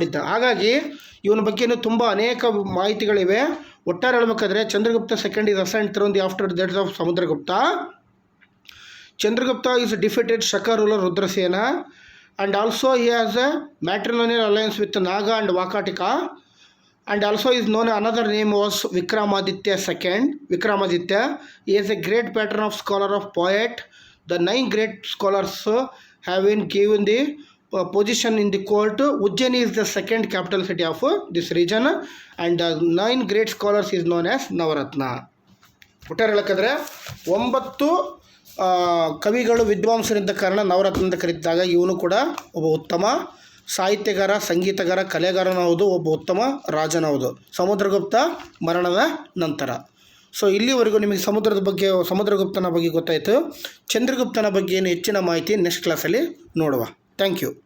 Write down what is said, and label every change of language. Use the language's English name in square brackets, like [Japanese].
[Kannada] ಹಾಗಾಗಿ ಇವನ ಬಗ್ಗೆ ತುಂಬ ಅನೇಕ ಮಾಹಿತಿಗಳಿವೆ. ಒಟ್ಟಾರೆ ಹೇಳಬೇಕಾದ್ರೆ [English] Chandragupta second is assigned throne the after death of Samudragupta. Chandragupta is defeated Shaka ruler Rudrasena, and also he has a matrimonial alliance with Naga and Vakatika, and also is known another name was Vikramaditya II. Vikramaditya, he is a great patron of scholar of poet. The 9 great scholars have been given the position in the court. Ujjaini is the second capital city of this region, and the 9 great scholars is known as Navaratna. [Kannada] ಒಟ್ಟಾರೆ ಹೇಳಕ್ಕಾದ್ರೆ 9 ಕವಿಗಳು ವಿದ್ವಾಂಸರಿದ್ದ ಕಾರಣ ನವರತ್ನ ಅಂತ ಕರೀತಿದ್ದಾಗ ಇವನು ಕೂಡ ಒಬ್ಬ ಉತ್ತಮ ಸಾಹಿತ್ಯಗಾರ, ಸಂಗೀತಗಾರ, ಕಲೆಗಾರನೂ ಹೌದು, ಒಬ್ಬ ಉತ್ತಮ ರಾಜನೂ ಹೌದು ಸಮುದ್ರಗುಪ್ತ ಮರಣದ ನಂತರ. ಸೊ ಇಲ್ಲಿವರೆಗೂ ನಿಮಗೆ ಸಮುದ್ರಗುಪ್ತನ ಬಗ್ಗೆ ಗೊತ್ತಾಯಿತು. ಚಂದ್ರಗುಪ್ತನ ಬಗ್ಗೆ ಏನು ಹೆಚ್ಚಿನ ಮಾಹಿತಿ ನೆಕ್ಸ್ಟ್ ಕ್ಲಾಸಲ್ಲಿ ನೋಡುವ. Thank you.